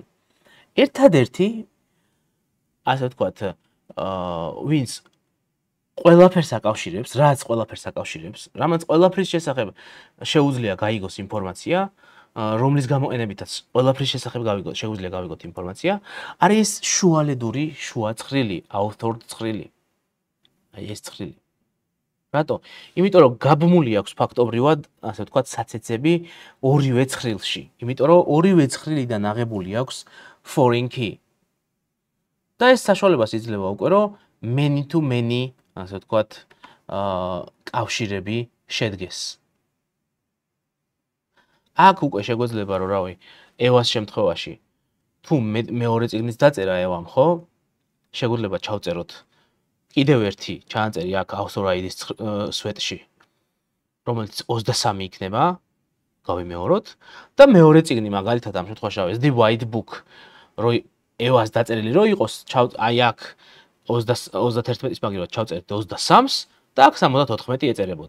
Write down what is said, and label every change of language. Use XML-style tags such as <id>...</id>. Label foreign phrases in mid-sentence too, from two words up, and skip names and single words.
<ka>ერთადერთი, ასე ვთქვათ, ვინც ყველაფერს აკავშირებს, რაც ყველაფერს აკავშირებს, რამაც ყველაფრის შესახებ შეუძლია გაიგოს ინფორმაცია, რომლის გამოყენებითაც ყველაფრის შესახებ შეუძლია გავიგოთ ინფორმაცია, არის შუალედური შუა ცხრილი, ავტორ ცხრილი. აი ეს ცხრილი. რატო? იმიტომ რომ გაბმული აქვს ფაქტობრივად, ასე ვთქვათ, საცეცები ორივე ცხრილში. იმიტომ რომ ორივე ცხრილიდან აღებული აქვს</ka> <en>foreign key.</en> <ka>და ეს საშუალებას იძლევა უკვე რომ</ka> <en>many to many,</en> <ka>ასე ვთქვათ, კავშირები შედგეს. აქ უკვე შეგვეძლება რომ რავი, ევას შემთხვევაში თუ მეორე წიგნის დაწერა ევამ, ხო? შეგვეძლება ჩავწეროთ კიდევ ერთი ჩაანწერი აქ</ka> <en>author ID-</en> <ka>ის სვეტში, რომელიც 23 იქნება, გავიმეოროთ და მეორე წიგნი მაგალითად ამ შემთხვევაში რავი, The White Book, რო ევას დაწერილი რო იყოს, აი აქ 31-ის მაგივრად ჩავწერეთ 23-ს და აქ 74 ეწერებოდა.</ka>